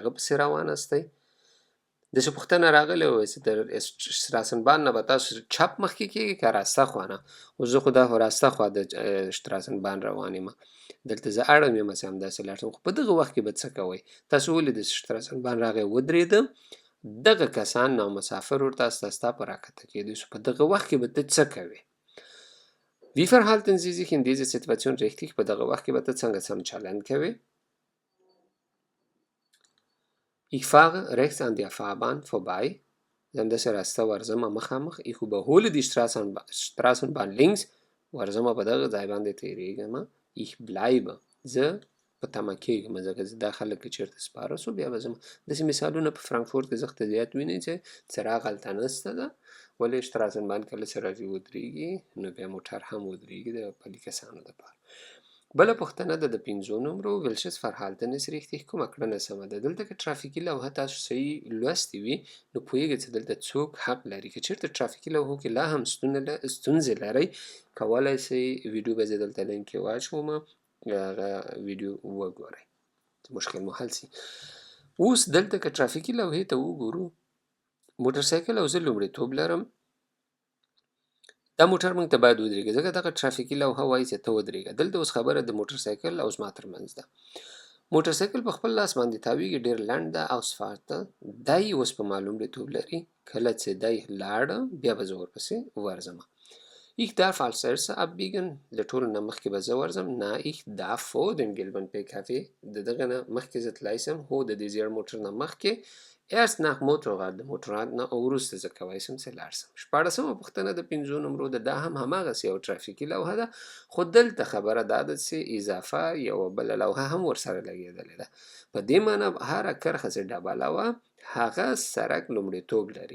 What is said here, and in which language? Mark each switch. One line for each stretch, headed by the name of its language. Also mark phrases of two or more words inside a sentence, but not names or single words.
Pashto: هغه پسې روان هستئ داسې پوښتنه راغلې وه چې د شتراسنبان نه به تاسو چپ مخکې کېږي که راسته خوا نه اوس زه خو دا راسته خوا د شتراسنبان روان یم دلته زه اړم یم چې همداسې لاړ شم خو په دغه وخت کې به څه کوئ تاسو ولې د شتراسنبان راغی ودرېده دغه کسان نامسافر ورته استه په راکښته کېدی شو په دغه وخت کې به ته څه کوې
German: Wie verhalten Sie sich in dieser Situation richtig
Pashto: په دغه وخت کې به ته څنګه سم چلند کوې
German: Ich fahre rechts an der Fahrbahn vorbei
Pashto: زه همداسې راسته ورځم مخامخ
German: Ich überhole die Straßenbahn links
Pashto: ورځم په دغه ځای باندې تېرېږم
German: Ich bleibe
Pashto: زه په تمه کېږم ځکه چې دا خلک که چېرته سپاره سو بیا به ځم. داسې مثالونه په فرانکفورت کې زښته زیات وینئ چې څراغ هلته نسته ده ولې شتراسنبان کله چې راځي ودرېږي نو بیا موټر هم ودرېږي د پلي کسانو دپاره. بله پوښتنه ده د 5 نمرو
German: welches Verhalten ist richtig؟
Pashto: کومه کړنه سمه ده؟ دلته که ترافیکي لوحه تاسو صحیح لوستې وي نو پوهیږئ چې دلته څوک حق لري. که چېرته ترافیکي لوحو کې لا هم ستونزې لرئ کولی سئ ویډیو به زه دلته لینک کې واچوم هغه ویډیو وګورئ مشکل مو حل سي. اوس دلته که ترافیکي لوحې ته وګورو موټرسایکل او زه لومړیتوب لرم دا موټر موږ ته باید ودرېږي ځکه دغه ترافیکي لوحه وایي چې ته ودرېږه. دلته اوس خبره د موټرسایکل او زما ترمنځ ده. موټرسایکل په خپل لاس باندې تاویږي ډېر لنډ ده او اسفالټ ده. دی اوس په ما لومړیتوب لري کله چې دی لاړه بیا به زه ورپسې ورځم.
German: Ich darf als erster abbiegen
Pashto: له ټولو نه مخکې به زه ورځم. نه
German: ich darf vor dem gelben PKW
Pashto: د دغه نه مخکې زه تللی سم هو د دې زیړ موټر نه مخکې
German: erst nach Motorrad
Pashto: د موټرات نه وروسته زه کولی سم چې لاړ سم. 14مه پوښتنه د 5 نمرو ده دا هم هماغسې یو ترافیکي لوحه ده خو دلته خبره دا ده چې اضافه یوه بله لوحه هم ورسره لګېدلې ده. په دې معنی هره کرښه چې ډبله وه هغه سرک لومړیتوب لري.